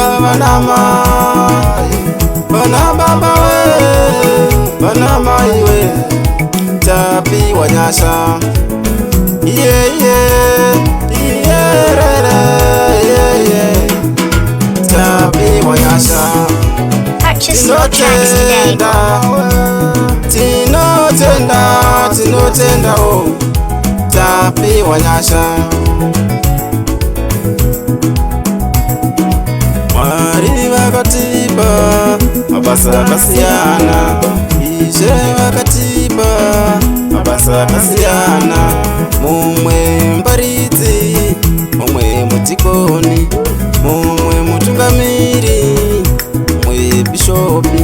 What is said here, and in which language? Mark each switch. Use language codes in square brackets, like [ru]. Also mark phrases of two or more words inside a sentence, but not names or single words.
[sn] bana mai, bana baba we, bana mai we, Tapi wa Nyasha. Tapi wa Nyasha. [en] Purchase your tracks today. [sn] Tinotenda oh. Tapi wa Nyasha. Mwari vakatipa mabasa akasiyana, Ishe vakatipa mabasa akasiyana, mumwe mbaridzi, mumwe mutikoni, mumwe mutungamiri, mumwe bishopi.